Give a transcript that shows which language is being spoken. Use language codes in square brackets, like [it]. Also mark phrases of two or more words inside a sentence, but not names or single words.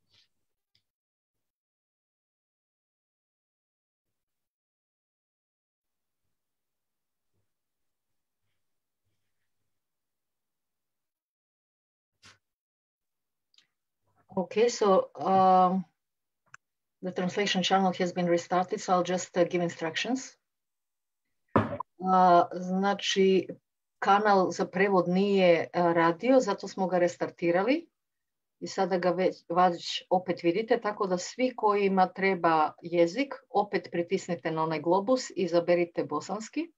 [en] Okay, so the translation channel has been restarted, so I'll just give instructions. [bs] Znači, kanal za prevod nije radio, zato smo ga restartirali i sada ga već opet vidite, tako da svi kojima treba jezik, opet pritisnite na onaj globus i izaberite bosanski.